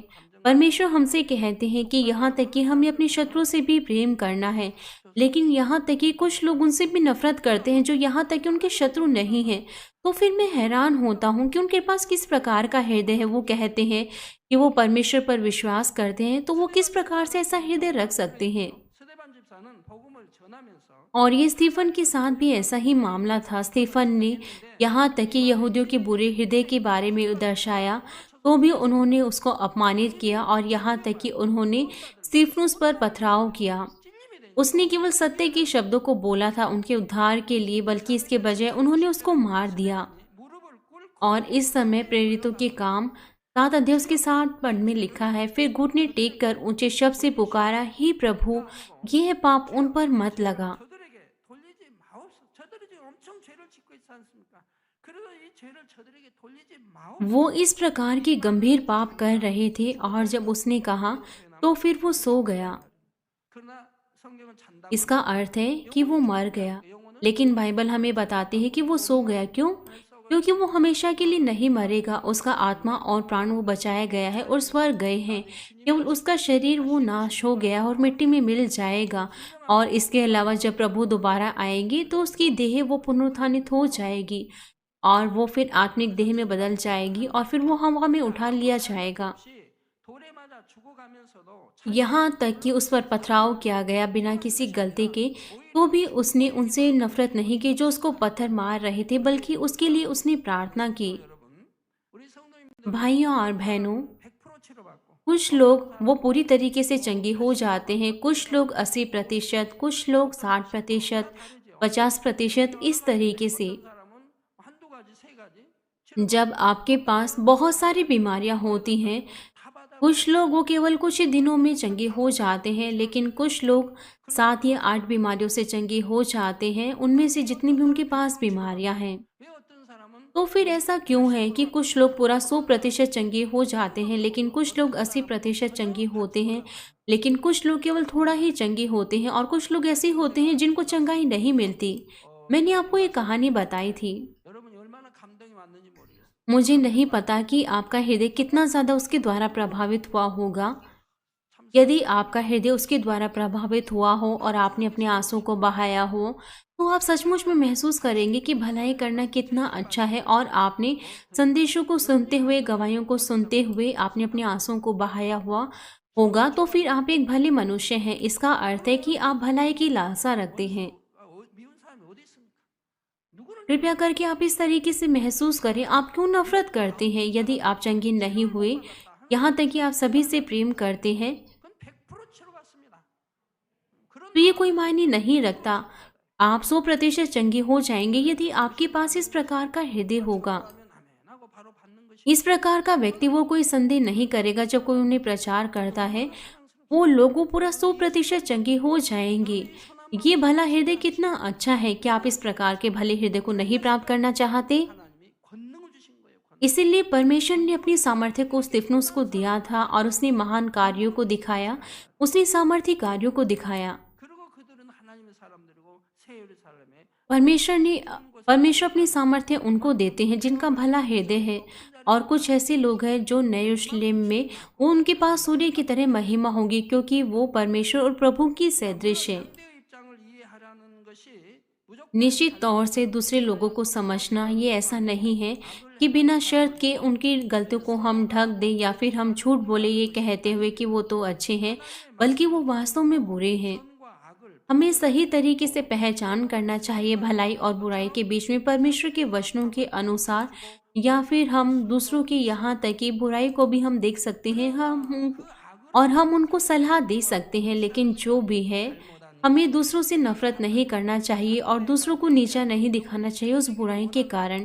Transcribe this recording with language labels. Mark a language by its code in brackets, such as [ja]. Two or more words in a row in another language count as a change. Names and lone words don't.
[hi] परमेश्वर हमसे कहते हैं कि यहाँ तक कि हमें अपने शत्रुओं से भी प्रेम करना है, लेकिन यहाँ तक कि कुछ लोग उनसे भी नफरत करते हैं जो यहाँ तक कि उनके शत्रु नहीं हैं। तो फिर मैं हैरान होता हूँ कि उनके पास किस प्रकार का हृदय है। वो कहते हैं कि वो परमेश्वर पर विश्वास करते हैं, तो वो किस प्रकार से ऐसा हृदय रख सकते हैं। [ko] 스데반 집사는 복음을 전하면서 [hi] और ये स्टीफन के साथ भी ऐसा ही मामला था। स्टीफन ने यहाँ तक कि यहूदियों के बुरे हृदय के बारे में दर्शाया, तो भी उन्होंने उसको अपमानित किया, और यहाँ तक कि उन्होंने स्टीफनुस पर पथराव किया। [ko] 찔림이 되죠. [hi] उसने केवल सत्य के शब्दों को बोला था उनके उद्धार के लिए, बल्कि इसके बजाय उन्होंने उसको मार दिया। [ko] 무릎을 꿇고 [hi] और इस समय प्रेरितों के काम 7 अध्याय उसके 7 पद में लिखा है, फिर घुटने टेक कर ऊंचे शब्द से पुकारा, हे प्रभु, यह पाप उन पर मत लगा। [ko] 저들에게 돌리지 마옵소서. 저들이 지금 엄청 죄를 짓고 있지 않습니까? 그래서 이 죄를 저들에게 돌리지 마옵소서. [hi] वो इस प्रकार के गंभीर पाप कर रहे थे, और जब उसने कहा तो फिर वो सो गया। [ko] 그러나 성경은 잔다고 [hi] इसका अर्थ है कि वो मर गया, लेकिन बाइबल हमें बताती है कि वो सो गया। क्यों? क्योंकि वो हमेशा के लिए नहीं मरेगा। उसका आत्मा और प्राण वो बचाया गया है और स्वर्ग गए हैं। केवल उसका शरीर वो नाश हो गया और मिट्टी में मिल जाएगा। और इसके अलावा जब प्रभु दोबारा आएंगे तो उसकी देह वो पुनरुत्थानित हो जाएगी, और वो फिर आत्मिक देह में बदल जाएगी, और फिर वो हवा में उठा लिया जाएगा। [ko] 없이 돌에 맞아 죽어가면서도 [hi] यहाँ तक कि उस पर पथराव किया गया बिना किसी गलती के, तो भी उसने उनसे नफरत नहीं की जो उसको पत्थर मार रहे थे, बल्कि उसके लिए उसने प्रार्थना की। [ko] 여러분, 우리 성도님들 [hi] भाइयों और बहनों, [ko] 100% 치료받고 [hi] कुछ लोग वो पूरी तरीके से चंगे हो जाते हैं, कुछ लोग 80%, कुछ लोग 60%, 50%, इस तरीके से। [ko] 어떤 사람은 한두 가지, 세 가지 [hi] जब आपके पास बहुत सारी बीमारियां होती हैं, [ko] 다 받아 [hi] कुछ लोग वो केवल कुछ ही दिनों में चंगे हो जाते हैं, लेकिन कुछ लोग 7 या 8 बीमारियों से चंगे हो जाते हैं, उनमें से जितनी भी उनके पास बीमारियां हैं। [ko] 왜 어떤 사람은 [hi] तो फिर ऐसा क्यों है कि कुछ लोग पूरा 100% चंगे हो जाते हैं, लेकिन कुछ लोग 80% चंगे होते हैं, लेकिन कुछ लोग केवल थोड़ा ही चंगे होते हैं, और कुछ लोग ऐसे होते हैं जिनको चंगाई नहीं मिलती। मैंने आपको ये कहानी बताई थी। [ko] 여러분이 얼마나 감동이 왔는지 모르겠어요. [hi] मुझे नहीं पता कि आपका हृदय कितना ज़्यादा उसके द्वारा प्रभावित हुआ होगा। यदि आपका हृदय उसके द्वारा प्रभावित हुआ हो और आपने अपने आंसू को बहाया हो, तो आप सचमुच में महसूस करेंगे कि भलाई करना कितना अच्छा है, और आपने संदेशों को सुनते हुए, गवाहियों को सुनते हुए आपने अपने आंसुओं को बहाया हुआ होगा, तो फिर आप एक भले मनुष्य हैं। इसका अर्थ है कि आप भलाई की लालसा रखते हैं। [ko] 미운 사람이 어디 있습니까? 누구를 [hi] कृपया करके आप इस तरीके से महसूस करें, आप क्यों नफरत करते हैं। यदि आप चंगे नहीं हुए, यहाँ तक कि आप सभी से प्रेम करते हैं, [ko] 그건 100% [hi] तो ये कोई मायने नहीं रखता। आप 100% चंगे हो जाएंगे यदि आपके पास इस प्रकार का हृदय होगा। [ko] 하면 아멘하고 바로 받는 것이 [hi] इस प्रकार का व्यक्ति वो कोई संदेह नहीं करेगा जब कोई उन्हें प्रचार करता है, वो लोगों पूरा 100% चंगे हो जाएंगे। ये भला हृदय कितना अच्छा है। क्या आप इस प्रकार के भले हृदय को नहीं प्राप्त करना चाहते? [ko] 하나님이 권능을 주신 거예요. 권능. [hi] इसीलिए परमेश्वर ने अपनी सामर्थ्य को स्तिफनुस को दिया था और उसने महान कार्यों को दिखाया, उसने सामर्थ्य कार्यों को दिखाया। [ko] 그리고 그들은 하나님의 사람들이고 새 예루살렘에 [hi] परमेश्वर अपनी सामर्थ्य उनको देते हैं जिनका भला हृदय है। और कुछ ऐसे लोग हैं जो नए यरूशलेम में, वो उनके पास सूर्य की तरह महिमा होगी क्योंकि वो परमेश्वर और प्रभु की सदृश है। [ko] 상대의 입장을 이해하라는 것이 무조건 [hi] निश्चित तौर से दूसरे लोगों को समझना ये ऐसा नहीं है कि बिना शर्त के उनकी गलतियों को हम ढक दें या फिर हम झूठ बोले ये कहते हुए कि वो तो अच्छे हैं, बल्कि वो वास्तव में बुरे हैं। [ko] 선과 악을 [hi] हमें सही तरीके से पहचान करना चाहिए भलाई और बुराई के बीच में परमेश्वर के वचनों के अनुसार, या फिर हम दूसरों की यहाँ तक कि बुराई को भी हम देख सकते हैं और हम उनको सलाह दे सकते हैं। लेकिन जो भी है, हमें दूसरों से नफरत नहीं करना चाहिए और दूसरों को नीचा नहीं दिखाना चाहिए उस बुराई के कारण।